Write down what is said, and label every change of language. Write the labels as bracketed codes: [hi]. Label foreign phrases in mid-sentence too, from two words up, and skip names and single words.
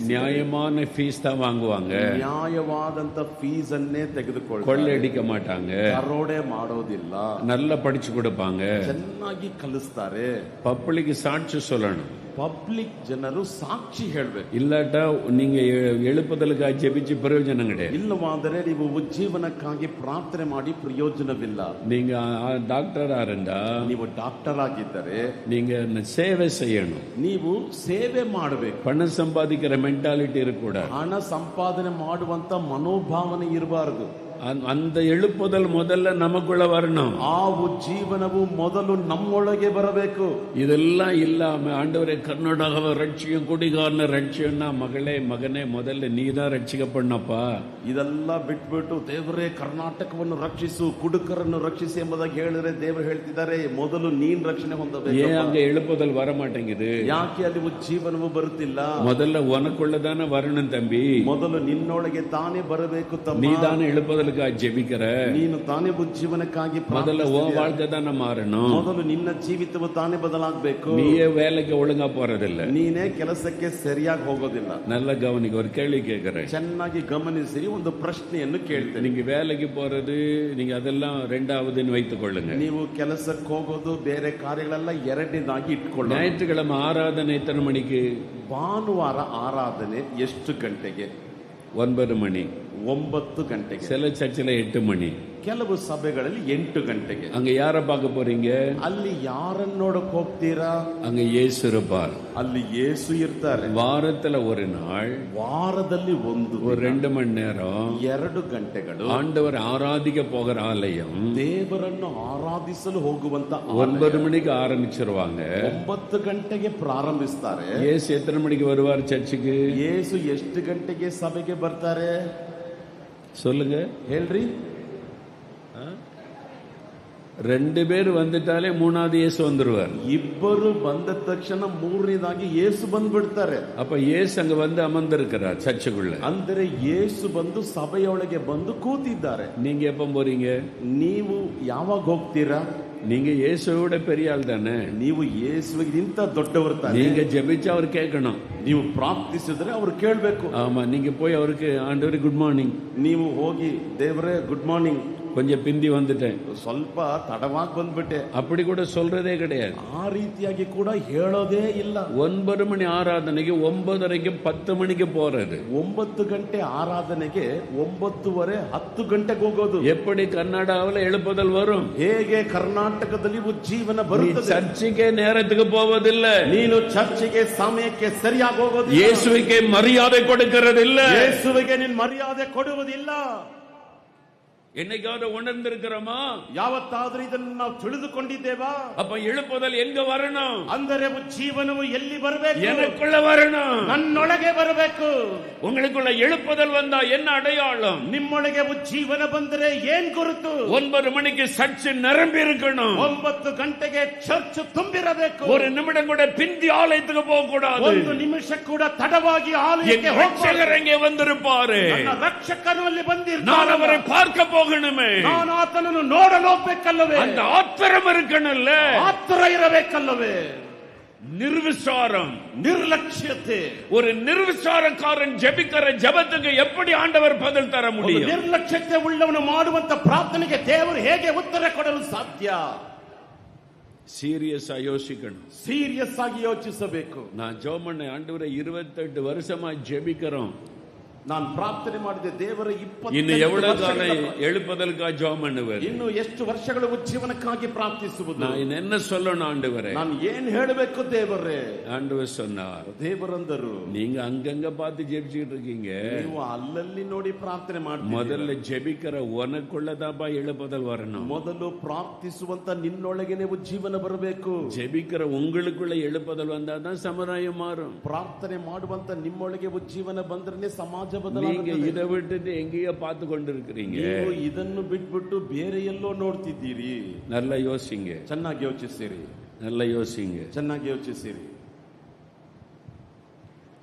[ta] நியாயமான ஃபீஸ் தான் வாங்குவாங்க, [kn] ನ್ಯಾಯವಾದಂತ ಫೀಸ್ ಅನ್ನೇ ತೆಗೆದುಕೊಳ್ಳಿ, [ta] கொள்ளையடிக்க மாட்டாங்க, [kn] ದರೋಡೆ ಮಾಡೋದಿಲ್ಲ, [ta] நல்லா படிச்சு கொடுப்பாங்க, [kn] ಚೆನ್ನಾಗಿ ಕಲಿಸ್ತಾರೆ. [ta] பப்ளிக் சாட்சி சொல்லணும். [kn] ಪಬ್ಲಿಕ್ ಜನರು ಸಾಕ್ಷಿ ಹೇಳ್ಬೇಕು. [ta] இல்லாட்டா நீங்க எழுப்புதலுக்காக ஜெபிச்சு பிரயோஜனம் கிடையாது. [kn] ಇಲ್ಲವಾದರೆ ನೀವು ಉಜ್ಜೀವನಕ್ಕಾಗಿ ಪ್ರಾರ್ಥನೆ ಮಾಡಿ ಪ್ರಯೋಜನವಿಲ್ಲ. [ta] நீங்க டாக்டரா இருந்தா, [kn] ನೀವು ಡಾಕ್ಟರ್ ಆಗಿದ್ದರೆ [ta] நீங்க சேவை செய்யணும். [kn] ನೀವು ಸೇವೆ ಮಾಡಬೇಕು. [ta] பணம் சம்பாதிக்கிற மென்டாலிட்டி இருக்கக்கூடாது. [kn] ಹಣ ಸಂಪಾದನೆ ಮಾಡುವಂತ ಮನೋಭಾವನೆ ಇರಬಾರದು. [ta] அந்த எழுப்புதல் முதல்ல நமக்குள்ள வரணும். [kn] ಆ ಉಜ್ಜೀವನವು ಮೊದಲು ನಮ್ಮೊಳಗೆ ಬರಬೇಕು. [ta] இதெல்லாம் இல்லாம ஆண்டவரே கர்நாடகாவை ரட்சியும், குடிகாரன ரட்சியம்னா, மகளே மகனே முதல்ல நீ தான் ரட்சிக்கப்படனப்பா. [kn] ಇದೆಲ್ಲ ಬಿಟ್ಬಿಟ್ಟು ದೇವರೇ ಕರ್ನಾಟಕವನ್ನು ರಕ್ಷಿಸು, ಕುಡುಕರನ್ನು ರಕ್ಷಿಸಿ ಎಂಬುದಾಗಿ ಹೇಳಿದ್ರೆ ದೇವರು ಹೇಳ್ತಿದ್ದಾರೆ ಮೊದಲು ನೀನ್ ರಕ್ಷಣೆ ಹೊಂದಬೇಕು. [ta] ஏன் அங்க எழுப்புதல் வர மாட்டேங்குது? [kn] ಯಾಕೆ ಅಲ್ಲಿ ಉಜ್ಜೀವನವು ಬರುತ್ತಿಲ್ಲ? [ta] முதல்ல உனக்குள்ளதானே வரணும் தம்பி. [kn] ಮೊದಲು ನಿನ್ನೊಳಗೆ ತಾನೇ ಬರಬೇಕು ತಮ್ಮ. [ta] நீ தானே எழுப்புதலுக்காக ஜெபிக்கிற. [kn] ನೀನು ತಾನೇ ಉಜ್ಜೀವನಕ್ಕಾಗಿ [ta] முதல்ல உன் வாழ்க்கை தானே மாறணும். [kn] ಮೊದಲು ನಿನ್ನ ಜೀವಿತವು ತಾನೇ ಬದಲಾಗಬೇಕು. [ta] நீயே வேலைக்கு ஒழுங்கா போறதில்ல, [kn] ನೀನೇ ಕೆಲಸಕ್ಕೆ ಸರಿಯಾಗಿ ಹೋಗೋದಿಲ್ಲ. [ta] நல்ல கவனிக்க. ஒரு கேள்வி கேட்கிறேன், [kn] ಚೆನ್ನಾಗಿ ಗಮನಿಸಿ, ಒಂದು ಪ್ರಶ್ನೆಯನ್ನು ಕೇಳ್ತೇನೆ. [ta] நீங்க வேலைக்கு போறது, நீங்க அதெல்லாம் ரெண்டாவதுன்னு வைத்துக் கொள்ளுங்க. [kn] ನೀವು ಕೆಲಸಕ್ಕೆ ಹೋಗೋದು ಬೇರೆ ಕಾರ್ಯಗಳೆಲ್ಲ ಎರಡನೇದಾಗಿ ಇಟ್ಕೊಳ್ಳಿ. [ta] ஞாயிற்றுக்கிழமை ஆராதனை எத்தனை மணிக்கு? [kn] ಭಾನುವಾರ ಆರಾಧನೆ ಎಷ್ಟು ಗಂಟೆಗೆ? [ta] 9 மணி. [kn] 9 ಗಂಟೆಗೆ. [ta] சில சர்ச்சில் 8 மணி. [kn] ಕೆಲವು ಸಭೆಗಳಲ್ಲಿ 8 ಗಂಟೆಗೆ. [ta] அங்க யார பார்க்க போறீங்க? [kn] ಅಲ್ಲಿ ಯಾರನ್ನ ನೋಡಕ್ ಹೋಗ್ತೀರಾ? [ta] அங்க இயேசு இருப்பார். [kn] ಅಲ್ಲಿ ಯೇಸು ಇರ್ತಾರೆ. [ta] வாரத்துல ஒரு நாள், [kn] ವಾರದಲ್ಲಿ ಒಂದು [ta] 2 மணி நேரம் [kn] 2 ಗಂಟೆಗಳು [ta] ஆண்டவர் ஆராதிக்க போகிற ஆலயம் [kn] ದೇವರನ್ನು ಆರಾಧಿಸಲು ಹೋಗುವಂತ [ta] 9 மணிக்கு ஆரம்பிச்சிருவாங்க. [kn] 9 ಗಂಟೆಗೆ ಪ್ರಾರಂಭಿಸ್ತಾರೆ. [ta] இயேசு எத்தனை மணிக்கு வருவார் சர்ச்சுக்கு? [kn] ಯೇಸು ಎಷ್ಟು ಗಂಟೆಗೆ ಸಭೆಗೆ ಬರ್ತಾರೆ [ta] சொல்லுங்க, [kn] ಹೇಳ್ರಿ. [ta] 2 பேர் வந்துட்டாலே 3வது இயேசு வந்துருவார். [kn] ಇಬ್ಬರು ಬಂದ ತಕ್ಷಣ 3ನೇದಾಗಿ ಯೇಸು ಬಂದ್ಬಿಡ್ತಾರೆ. [ta] அப்ப இயேசு அங்க வந்து அமர்ந்திருக்கிறார் சர்ச்சுக்குள்ள. [kn] ಅಂದರೆ ಯೇಸು ಬಂದು ಸಭೆಯೊಳಗೆ ಬಂದು ಕೂತಿದ್ದಾರೆ. [ta] நீங்க எப்ப போறீங்க? [kn] ನೀವು ಯಾವಾಗ ಹೋಗ್ತೀರಾ? [ta] நீங்க இயேசுவோட பெரிய ஆள் தானே. [kn] ನೀವು ಯೇಸುವಿಗಿಂತ ದೊಡ್ಡವರು ತಾನೆ. [ta] நீங்க ஜெபிச்சா அவர் கேட்கணும். [kn] ನೀವು ಪ್ರಾರ್ಥಿಸಿದ್ರೆ ಅವರು ಕೇಳಬೇಕು. [ta] ஆமா, நீங்க போய் அவருக்கு ஆண்டவரே [en] good morning, [kn] ನೀವು ಹೋಗಿ ದೇವರೇ [en] good morning, [ta] கொஞ்சம் பிந்தி வந்துட்டேன், [kn] ಸ್ವಲ್ಪ ತಡವಾಗಿ ಬಂದ್ಬಿಟ್ಟೆ, [ta] அப்படி கூட சொல்றதே கிடையாது. [kn] ಆ ರೀತಿಯಾಗಿ ಕೂಡ ಹೇಳೋದೇ ಇಲ್ಲ. [ta] 9 மணி ஆராதனைக்கு 9:30க்கு 10 மணிக்கு போறது. [kn] 9 ಗಂಟೆ ಆರಾಧನೆಗೆ 9:30 10 ಗಂಟೆಗೆ ಹೋಗೋದು. [ta] எப்படி கர்நாடகாவில் எழுப்புதல் வரும்? [kn] ಹೇಗೆ ಕರ್ನಾಟಕದಲ್ಲಿ ಉಜ್ಜೀವನ ಬರುತ್ತದೆ? [ta] சர்ச்சுக்கே நேரத்துக்கு போவதில்லை. [kn] ನೀನು ಚರ್ಚಿಗೆ ಸಮಯಕ್ಕೆ ಸರಿಯಾಗಿ ಹೋಗೋದು. [ta] இயேசுவுக்கே மரியாதை கொடுக்கிறதில்லை. [kn] ಯೇಸುವಿಗೆ ನೀನು ಮರ್ಯಾದೆ ಕೊಡುವುದಿಲ್ಲ. [ta] என்னைக்காவது உணர்ந்திருக்கிறோமா? [kn] ಯಾವತ್ತಾದ್ರೂ ಇದನ್ನು ನಾವು ತಿಳಿದುಕೊಂಡಿದ್ದೇವಾ? [ta] அப்ப எழுப்புதல் எங்க வரணும்? [kn] ಅಂದರೆ ಜೀವನವು ಎಲ್ಲಿ ಬರಬೇಕು? [ta] எனக்குள்ள வரணும், [kn] ನನ್ನೊಳಗೆ ಬರಬೇಕು. [ta] உங்களுக்குள்ள எழுப்புதல் வந்தா என்ன அடையாளம்? [kn] ನಿಮ್ಮೊಳಗೆ ಜೀವನ ಬಂದರೆ ಏನ್ ಗುರುತು? [ta] 9 மணிக்கு சர்ச்சு நிரம்பி இருக்கணும். [kn] 9 ಗಂಟೆಗೆ ಚರ್ಚ್ ತುಂಬಿರಬೇಕು. [ta] ஒரு நிமிடம் கூட பிந்தி ஆலயத்துக்கு போக கூடாது. [kn] 1 ನಿಮಿಷ ಕೂಡ ತಡವಾಗಿ ಆಲಯಕ್ಕೆ [ta] ரட்சகர் இங்கே வந்திருப்பாரு. [kn] ನನ್ನ ರಕ್ಷಕನು ಅಲ್ಲಿ ಬಂದಿರ್ತಾನೆ. [ta] நான் அவரை பார்க்க போகணுமே. [kn] ನಾನು ಆತನನ್ನು ನೋಡಲು ಹೋಗಬೇಕಲ್ಲವೇ? [ta] அந்த ஆத்திரம் இருக்கணும்ல. [kn] ಆತರ ಇರಬೇಕಲ್ಲವೇ? [ta] நிர்விசாரம், [kn] ನಿರ್ಲಕ್ಷ್ಯತೆ. [ta] ஒரு நிர்விசாரக்காரன் ஜெபிக்கிற ஜெபத்துக்கு எப்படி ஆண்டவர் பதில் தர முடியும்? [kn] ನಿರ್ಲಕ್ಷ್ಯತೆ ಉಳ್ಳವನು ಮಾಡುವಂತ ಪ್ರಾರ್ಥನೆಗೆ ದೇವರು ಹೇಗೆ ಉತ್ತರ ಕೊಡಲು ಸಾಧ್ಯ? [ta] சீரியஸா யோசிக்கணும். [kn] ಸೀರಿಯಸ್ ಆಗಿ ಯೋಚಿಸಬೇಕು. [ta] நான் ஜெபம் பண்ண ஆண்டவரே 28 வருஷமா ஜெபிக்கிறோம். [kn] ನಾನು ಪ್ರಾರ್ಥನೆ ಮಾಡಿದೆ ದೇವರ 20 [ta] ಇನ್ನು எவ்வளவு காலம் எழுப்புதலுக்காக ஜெபம் பண்ணுவேன்? [kn] ಇನ್ನು ಎಷ್ಟು ವರ್ಷಗಳು ಉಜ್ಜೀವನಕ್ಕಾಗಿ ಪ್ರಾರ್ಥಿಸುವುದು? [ta] நான் என்ன சொல்லணும் ஆண்டவரே? [kn] ನಾನು ಏನ್ ಹೇಳಬೇಕು ದೇವರೇ? [ta] ஆண்டவர் சொன்னார், [kn] ದೇವರಂದರು [ta] நீங்க அங்கங்க பார்த்து ஜெபிச்சிட்டு இருக்கீங்க, [kn] ನೀವು ಅಲ್ಲಲ್ಲಿ ನೋಡಿ ಪ್ರಾರ್ಥನೆ ಮಾಡ್ತೀರಿ. [ta] முதல்ல ஜெபிக்கிற உனக்குள்ளதாப்பா எழுப்புதல் வரணும். [kn] ಮೊದಲು ಪ್ರಾರ್ಥಿಸುವಂತ ನಿನ್ನೊಳಗೇನೆ ಉಜ್ಜೀವನ ಬರಬೇಕು. [ta] ஜெபிக்கிற உங்களுக்குள்ள எழுப்புதல் வந்தாதான் சமுதாயம் மாறும். [kn] ಪ್ರಾರ್ಥನೆ ಮಾಡುವಂತ ನಿಮ್ಮೊಳಗೆ ಉಜ್ಜೀವನ ಬಂದ್ರೆ ಸಮಾಜ [ta] நீங்க இதை விட்டுட்டு எங்கேயோ பார்த்து கொண்டிருக்கிறீங்க. [kn] ನೀವು ಇದನ್ನು ಬಿಟ್ಬಿಟ್ಟು ಬೇರೆ ಎಲ್ಲೋ ನೋಡ್ತಿದ್ದೀರಿ. [ta] நல்லா யோசிங்க, [kn] ಚೆನ್ನಾಗಿ ಯೋಚಿಸಿರಿ. [ta] நல்லா யோசிங்க. [kn] ಚೆನ್ನಾಗಿ ಯೋಚಿಸಿರಿ.